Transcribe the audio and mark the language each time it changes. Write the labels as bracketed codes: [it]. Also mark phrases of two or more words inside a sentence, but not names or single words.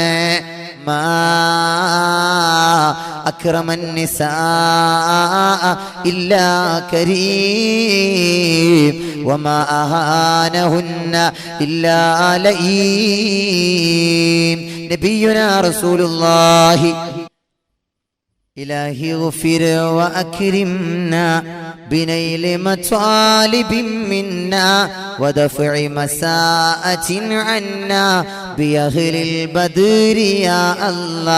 [ar] ما أكرم النساء إلا كريم وما أهانهن إلا لئيم. نبينا رسول الله إلهي اغفر وأكرمنا بنيل مطالب منا ودفع مساءة عنا بأهل البدر يا الله.